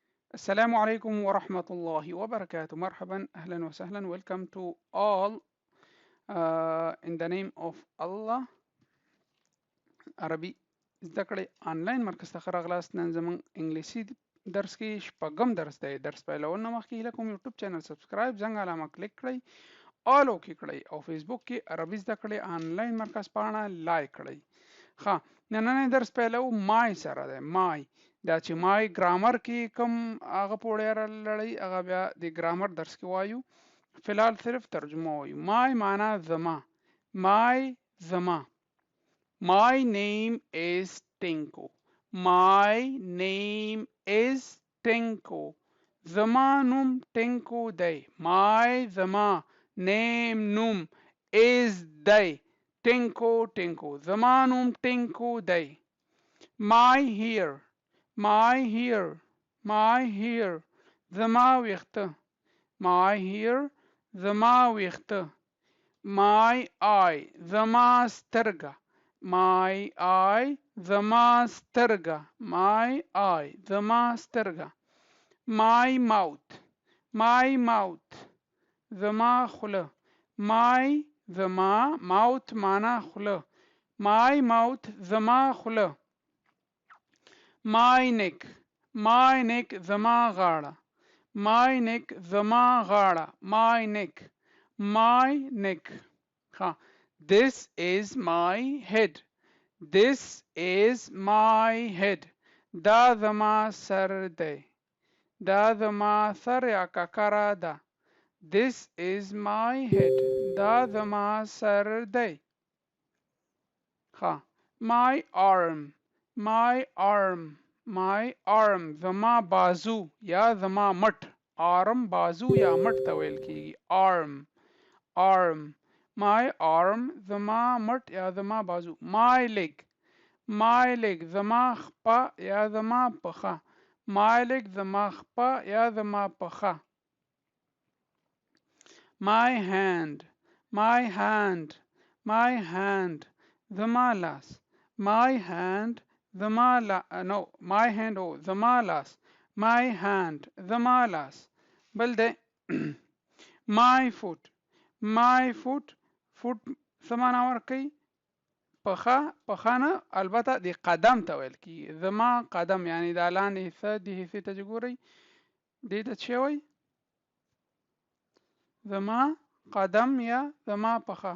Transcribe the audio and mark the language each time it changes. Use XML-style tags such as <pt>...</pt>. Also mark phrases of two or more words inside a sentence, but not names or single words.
<ar>السلام عليكم ورحمة الله وبركاته. مرحبا أهلا وسهلا.</ar> <en>Welcome to all in the name of Allah.</en> <ps>عربي زده کړئ آنلاین مرکز ته راغلاست. نن زموږ انګلیسي درس کې شپږم درس دی. درس پیلول نه مخکې هیله کوم یوټیوب چینل سبسکرایب زنګ علامه کلیک کړئ،</ps> <en>all okay</en> <ps>کړئ او فیسبوک کې عربي زده کړئ آنلاین مرکز پاڼه لایک کړئ. ښه، نننی درس پیلو مای سره دی. مای دا چې مای ګرامر کې کوم هغه پوړی لړۍ هغه بیا د ګرامر درس کې وایو. فلحال صرف ترجمه وایو. مای معنا زما، مای زما.</ps> <en>My name is Tinku. My name is Tinku.</en> <ps>زما نوم ټینکو دی. My زما name نوم is دی. ټینکو ټینکو زما نوم ټینکو دی.</ps> <en>My hair. My hair. My hair.</en> <ps>زما ویښته.</ps> <en>My hair.</en> <ps>زما ویښته.</ps> <en>My eye.</en> <ps>زما سترګه.</ps> <en>My eye.</en> <ps>زما سترګه.</ps> <en>My eye.</en> <ps>زما سترګه.</ps> <en>My mouth. My mouth.</en> <ps>زما خوله. My زما mouth معنا خوله.</ps> <en>My mouth</en> <ps>زما خوله.</ps> <en>My neck. My neck</en> <ps>زما غاړه.</ps> <en>My neck</en> <ps>زما غاړه.</ps> <en>My neck. My neck. ها. This is my head. This is my head.</en> <ps>دا زما سر دی. دا زما سر یا ککره ده.</ps> <en>This is my head.</en> <ps>دا زما سر دی. ها.</ps> <en>My arm. My arm. My arm.</en> <ps>زما بازو یا زما مټ. arm بازو یا مټ ته ویل کیږي.</ps> <en>arm. arm. My arm.</en> <ps>زما مټ یا زما بازو.</ps> <en>My leg. My leg.</en> <ps>زما خپه یا زما پښه.</ps> <en>My leg.</en> <ps>زما خپه یا زما پښه.</ps> <en>My hand. My hand. My hand.</en> <ps>زما لاس.</ps> <en>My hand.</en> <ps>زما no.</ps> <en>My hand</en> <ps>او زما لاس.</ps> <en>My hand.</en> <ps>زما لاس. بل دی</ps> <en>my foot. My foot. foot</en> <ps>سمانا ورکي پخه. پخه نه البته د قدم ته ویل کیږي. زما قدم یعنی دا لاندې حصه د حصې ته چې ګورئ دې ته څه وایي؟ زما قدم یا زما پخه.</ps>